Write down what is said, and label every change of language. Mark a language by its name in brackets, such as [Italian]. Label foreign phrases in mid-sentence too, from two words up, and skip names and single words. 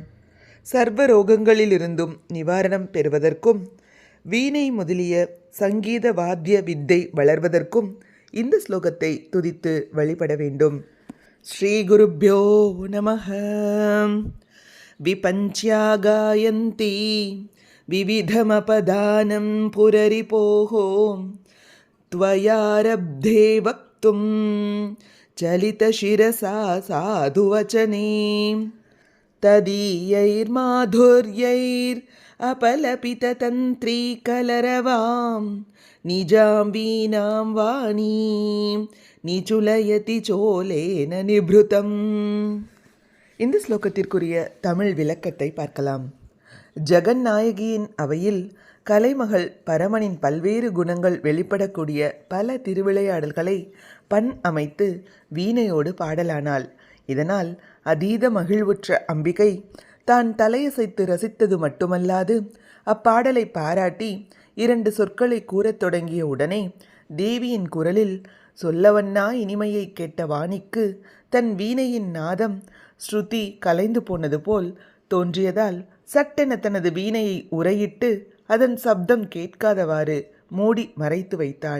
[Tamil] சர்வ ரோகங்களிலிருந்தும் நிவாரணம் பெறுவதற்கும் வீணை முதலிய சங்கீத வாத்திய வித்தை வளர்வதற்கும் இந்த ஸ்லோகத்தை துதித்து வழிபட வேண்டும். [Sanskrit] श्री गुरुभ्यो नमः. विपञ्च्या गायन्ति विविधमपदानं पुररिपोः त्वयारब्धे वक्तुं चलितशिरसा साधुवचने तदीयैर्माधुर्यैर् अपलपिततन्त्रीकलरवां निजां वीणां वाणीं निचुलयति चोलेन निभृतम्. [Tamil] இந்த ஸ்லோகத்திற்குரிய தமிழ் விளக்கத்தை பார்க்கலாம். ஜெகநாயகியின் அவையில் கலைமகள் பரமனின் பல்வேறு குணங்கள் வெளிப்படக்கூடிய பல திருவிளையாடல்களை பண் அமைத்து வீணையோடு பாடலானாள். இதனால் அதீத மகிழ்வுற்ற அம்பிகை தான் தலையசைத்து ரசித்தது மட்டுமல்லாது அப்பாடலை பாராட்டி 2 சொற்களை கூறத் தொடங்கிய உடனே தேவியின் குரலில் சொல்லவன்னா இனிமையை கேட்ட வாணிக்கு தன் வீணையின் நாதம் ஸ்ருதி கலைந்து போனது போல் தோன்றியதால் சட்டென தனது வீணையை உறையிட்டு அதன் சப்தம் கேட்காதவாறு மூடி மறைத்து வைத்தாள்.